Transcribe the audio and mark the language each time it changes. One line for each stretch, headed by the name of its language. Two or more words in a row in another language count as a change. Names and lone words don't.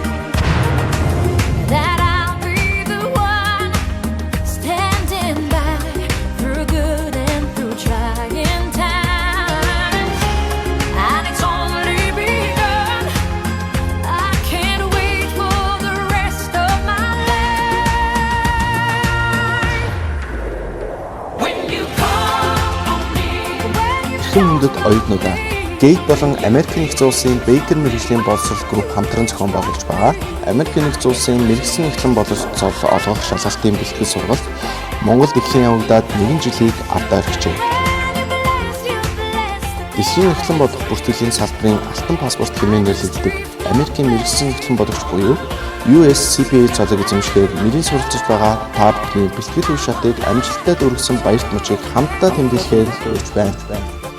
English: That I'll be the one standing by through good and through trying times. And it's only begun. I can't wait for the rest of my life. When you call on me, when you
Mongolian: Эрхэм хүндэт оюутнуудаа Гейт болон Америкийн нэгдсэн улсын Бейкер мэргэжлийн боловсрол групп хамтран зохион байгуулж байгаа Америкийн нэгдсэн улсын мэргэжлийн эхлэн боловсрол олгох шалгалтын бэлтгэл сургалт Монголд эхлэн явагдаад 1 жилийг ардаар эхжээ. Дэлхийн эхлэн бодох бүртгэлийн салбарын алтан паспорт хэмээн нэрлэгддэг Америкийн мэргэжлийн эхлэн бодогч буюу USCPA цолыг эзэмшгээр нэрийн суралцж байгаа та бүхний бэлтгэл үе шатыг амжилттай дүүргэсэн баярт мөчийг хамтдаа тэмдэглэхээр хүрч байна.